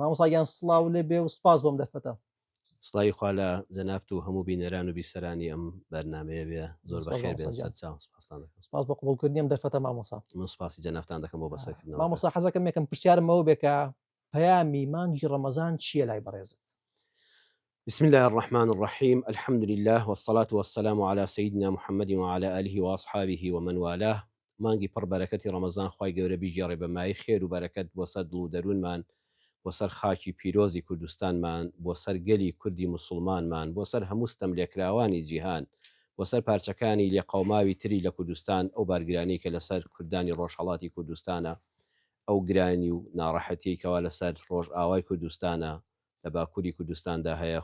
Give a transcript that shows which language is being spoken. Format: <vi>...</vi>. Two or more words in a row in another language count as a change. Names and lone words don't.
<ckb>مامۆستاگیان سڵاو لێ بێ و سپاس بۆم دەرفەتە. سڵاوی خوا لە جەنابت و هەموو بینەران و بیسەرانی ئەم بەرنامەیە بێ. زۆر بەخێر بێن. سپاس بۆ قبولکردنیم دەرفەتە مامۆستا. من سپاسی جەنابتان دەکەم بۆ بەسەرکردنەوە. مامۆستا حەزەکەم یەکەم پرسیارمەوە بێ کە پەیامی مانگی ڕەمەزان چییە لای بەڕێزت؟</ckb> <ar>بسم الله الرحمن الرحيم الحمد لله والصلاة والسلام على سيدنا محمد وعلى آله وأصحابه ومن والاه.</ar> <ckb>مانگی پڕ بەرەکەتی ڕەمەزان خوای گەورە بیجێڕێ بە مای خێر و بەرەکەت بۆ سەر دڵ و دەروونمان، بۆ سەر خاکی پیرۆزی کوردستانمان، بۆ سەر گەلی کوردی مسلمانمان، بۆ سەر هەموو ستەم لێکراوانی جیهان، بۆ سەر پارچەکانی لێقەوماوی تری لە کوردستان، ئەو بارگرانی کە لەسەر کوردانی ڕۆژهەڵاتی کوردستانە، ئەو گرانی و ناڕەحەتی کەوا لەسەر ڕۆژ ئاوای کوردستانە لە باکووری کوردستاندا هەیە.</ckb>